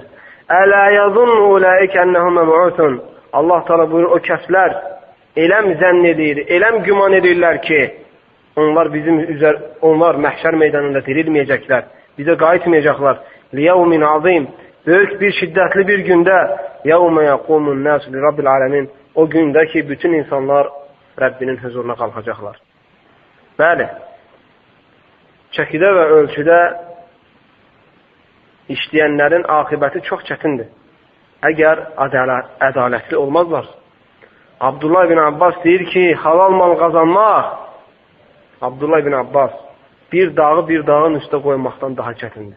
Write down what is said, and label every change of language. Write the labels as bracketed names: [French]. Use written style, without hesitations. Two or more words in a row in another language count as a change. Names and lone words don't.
[Arabic] ألا يظن أولئك أنهم مبعوثون. [Azerbaijani] Allah Teala buyurur, o kəslər eləm zənn edir, eləm güman edirlər ki, onlar məhşər meydanında dirilməyəcəklər, bizə qayıtmayacaqlar. [Arabic] ليوم عظيم. [Azerbaijani] Böyük bir şiddətli bir gündə [Arabic] يوم يقوم الناس لرب العالمين. [Azerbaijani] O gündə ki, bütün insanlar Rəbbinin huzuruna qalxacaqlar. Bəli, çəkidə və ölçüdə işləyənlərin aqibəti çox çətindir. Əgər ədalətli olmazlarsa. Abdullah ibn Abbas deyir ki, halal mal qazanmaq, Abdullah ibn Abbas, bir dağı bir dağın üstə qoymaqdan daha çətindir.